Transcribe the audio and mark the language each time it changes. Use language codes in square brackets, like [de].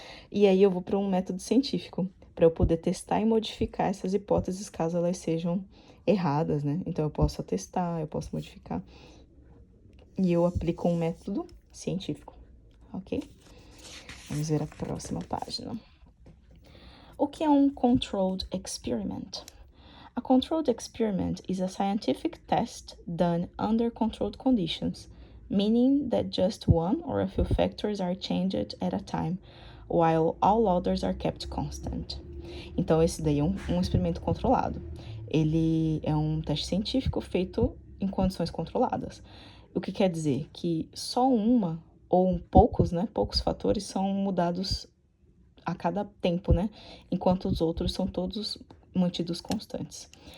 [pt] E aí eu vou para um método científico, para eu poder testar e modificar essas hipóteses caso elas sejam erradas, né? Então eu posso testar, eu posso modificar. E eu aplico um método científico, ok? Vamos ver a próxima página. O que é um controlled experiment? [en] A controlled experiment is a scientific test done under controlled conditions, meaning that just one or a few factors are changed at a time, while all others are kept constant. [pt] Então, esse daí é um experimento controlado. Ele é um teste científico feito em condições controladas. O que quer dizer? Que só uma ou poucos fatores são mudados a cada tempo, né? Enquanto os outros são todos mantidos constantes.